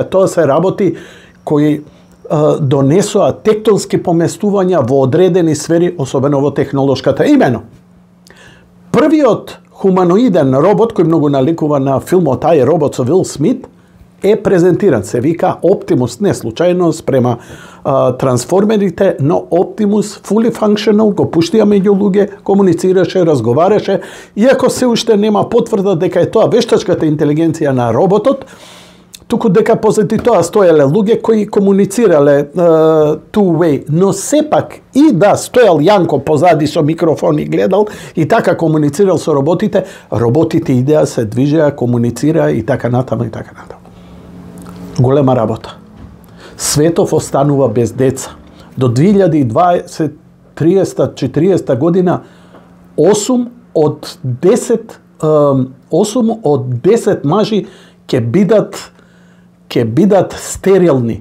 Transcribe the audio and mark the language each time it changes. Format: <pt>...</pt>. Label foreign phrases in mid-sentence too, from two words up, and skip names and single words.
<mk>Тоа се работи кои донесоа тектонски поместувања во одредени сфери, особено во технолошката. Имено, првиот хуманоиден робот кој многу наликува на филмот Ај робот со Вил Смит е презентиран, се вика Optimus, не случајно спрема трансформерите, но Optimus</mk> <en>fully functional,</en> <mk>го пуштија меѓу луѓе, комуницираше, разговараше, иако се уште нема потврда дека е тоа вештачката интелигенција на роботот, туку дека позади тоа стоеле луѓе кои комуницирале two-way, но сепак и да стоел Јанко позади со микрофон и гледал и така комуницирал со роботите идеа, се движеа, комуницираа и така натаму и така натаму. голема работа. Светов останува без деца. До 2020, 30, 40 година 8 од 10 мажи ќе бидат стерилни.</mk>